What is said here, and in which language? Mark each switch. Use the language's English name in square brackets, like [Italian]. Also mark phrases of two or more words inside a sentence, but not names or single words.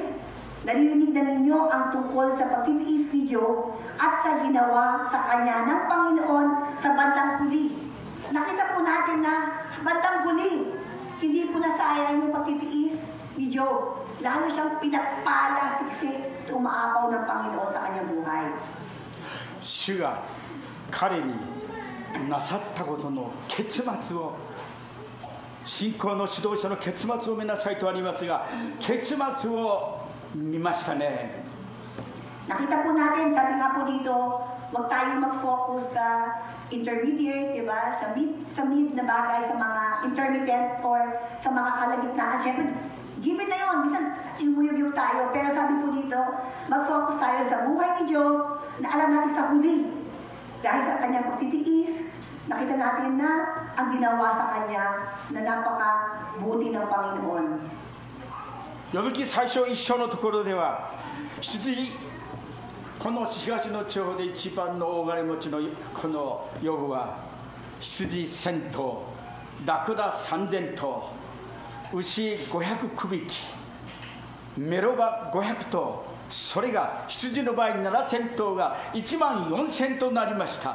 [Filipino] Naririnig na ninyo ang tungkol sa pagtitiis ni Job at sa ginawa sa kanya ng Panginoon sa bandang huli. Nakita po natin na bandang huli, hindi po nasayang yung pagtitiis ni Job. Lalo siyang pinagpala, siksik, umaapaw ng Panginoon sa kanyang buhay. [Japanese] 主が彼になさったことの結末を、信仰の指導者の結末を見なさいとありますが、結末を見ましたね。 [Filipino] Nakita po natin, sabi nga po dito, huwag tayong mag-focus sa intermediate, di ba? Sa mid na bagay, sa mga [English] intermittent or [Filipino] sa mga kalagitnaan. Siyempre, given na yun, minsan imuyog tayo. Pero sabi po dito, mag-focus tayo sa buhay ni Job na alam natin sa huli. Dahil sa kanyang pagtitiis, nakita natin na ang ginawa sa kanya na napaka-buti ng Panginoon. [Japanese] ヨブ記最初一章のところでは、羊、この東の地方で一番の大金持ちのこのヨブは、羊1000頭、ラクダ3000頭、牛500区引き、メロバ500頭、それが羊の場合7000頭が1万4000となりました。